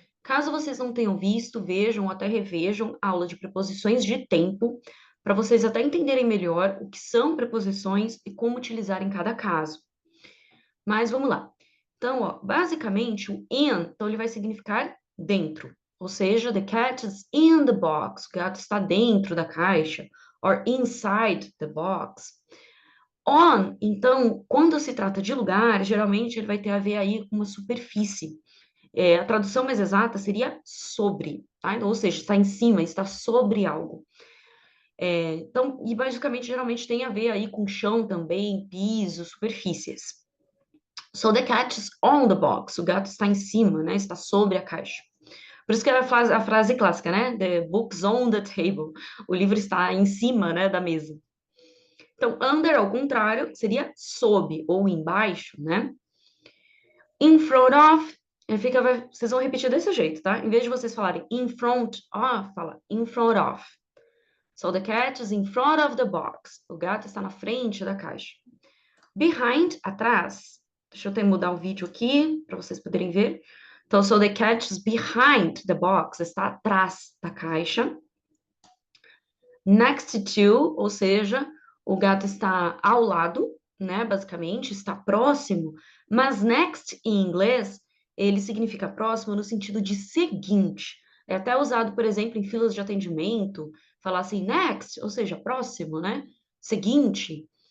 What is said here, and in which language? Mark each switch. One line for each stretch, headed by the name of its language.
Portuguese: Caso vocês não tenham visto, vejam ou até revejam a aula de preposições de tempo, para vocês até entenderem melhor o que são preposições e como utilizar em cada caso. Mas vamos lá. Então, ó, basicamente, o in, então ele vai significar dentro. Ou seja,
English: the cat is in the box.
Portuguese: O gato está dentro da caixa.
English: Or inside the box.
Portuguese: On, então, quando se trata de lugar, geralmente ele vai ter a ver aí com uma superfície. A tradução mais exata seria sobre, tá? Ou seja, está em cima, está sobre algo. Então, e basicamente, geralmente tem a ver aí com chão também, piso, superfícies.
English: So the cat is on the box.
Portuguese: O gato está em cima, né? Está sobre a caixa. Por isso que é a frase clássica, né?
English: The book's on the table.
Portuguese: O livro está em cima, né, da mesa. Então, under, ao contrário, seria sob ou embaixo, né? In front of, vocês vão repetir desse jeito, tá? Em vez de vocês falarem in front of, fala in front of.
English: So the cat is in front of the box.
Portuguese: O gato está na frente da caixa. Behind, atrás. Deixa eu até mudar o vídeo aqui para vocês poderem ver.
English: Então, so the cat is behind the box.
Portuguese: Está atrás da caixa. Next to, ou seja, o gato está ao lado, né? Basicamente, está próximo. Mas next em inglês, ele significa próximo no sentido de seguinte. É até usado, por exemplo, em filas de atendimento, falar assim, next, ou seja, próximo, né? Seguinte.